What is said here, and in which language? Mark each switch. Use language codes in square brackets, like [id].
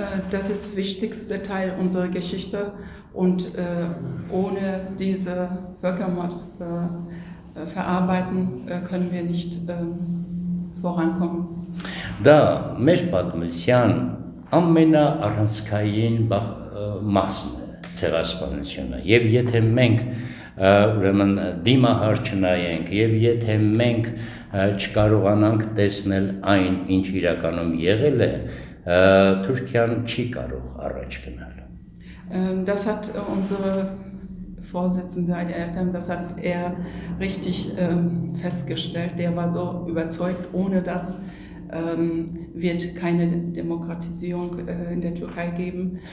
[de] Das ist der wichtigste Teil unserer Geschichte und ohne diese Völkermord verarbeiten können wir nicht vorankommen. [hy] Da մեր պատմության ամենաառանցքային մասն է ցեղասպանությունը եւ եթե մենք ուրեմն դիմահար չնայենք եւ եթե մենք չկարողանանք տեսնել այն, ինչ իրականում եղել է, Թուրքիան չի կարող առաջ գնալ։ [de] Das hat unsere Vorsitzende, das hat er richtig festgestellt. Der war so überzeugt, ohne das wird keine Demokratisierung in der Türkei geben.